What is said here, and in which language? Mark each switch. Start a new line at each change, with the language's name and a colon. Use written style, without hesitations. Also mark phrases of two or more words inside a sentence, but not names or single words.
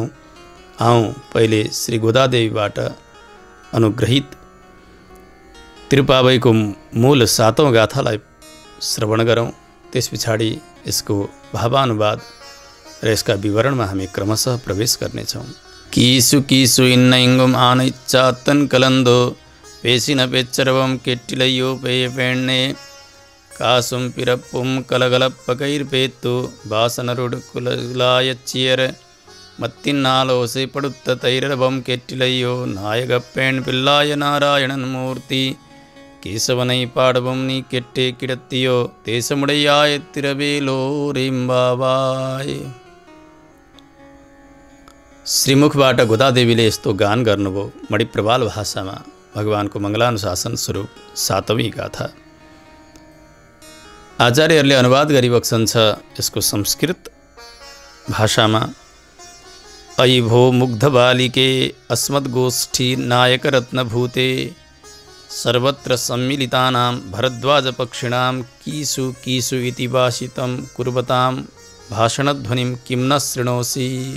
Nepali: आउँ पहिले श्री गोदादेवीबाट अनुग्रहित तिरुपावईको मूल 7औं गाथालाई श्रवण गरौँ। त्यस पछाडि यसको भावानुवाद र यसका विवरणमा हामी क्रमशः प्रवेश गर्नेछौँ।
Tamil: கீசு கீசு என்னெங்கும் ஆனைச்சாத்தன் கலந்து பேசின பேச்சரவம் கேட்டிலையோ பேய்ப்பெண்ணே காசும் பிறப்பும் கலகலப்பக்கைபேர்த்து வாசநறுங்குழலாய்ச்சியர் மத்தினால் ஓசைப்படுத்த தயிரரவம் கேட்டிலையோ நாயகப்பெண் பிள்ளாய் நாராயணன் மூர்த்தி கேசவனைப் பாடவும் நீ கேட்டே கிடத்தியோ தேசமுடையாய் திறவேலோர் எம்பாவாய்।
Nepali: श्रीमुखबाट गोदादेवीले यस्तो गान गर्नुभयो मणिप्रवाल भाषामा, भगवानको मङ्गलानुशासन स्वरूप 7औं गाथा। आचार्यहरूले अनुवाद गरिबक्सन्छ यसको संस्कृत भाषामा।
Sanskrit: अयि भो मुग्ध बालिके अस्मद्गोष्ठी नायकरत्नभूते सर्वत्र सम्मिलितानां भरद्वाजपक्षिणां
Tamil: கீசு கீசு
Sanskrit: इति भाषितं कुर्वतां भाषणध्वनिं किं न शृणोसि।